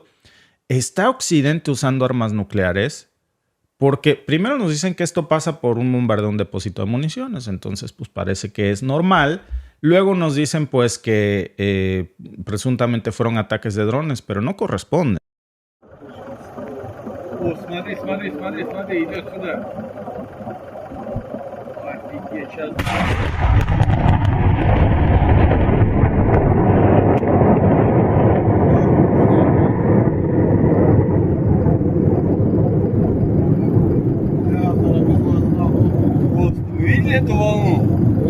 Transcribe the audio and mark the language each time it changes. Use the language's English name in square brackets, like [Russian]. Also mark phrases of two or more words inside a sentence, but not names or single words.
[Spanish] ¿Está Occidente usando armas nucleares? Porque primero nos dicen que esto pasa por un bombardeo de un depósito de municiones, entonces pues parece que es normal. Luego nos dicen pues que presuntamente fueron ataques de drones, pero no corresponde. [Russian] Смотри, идет сюда. Офигеть, сейчас... Видели эту волну?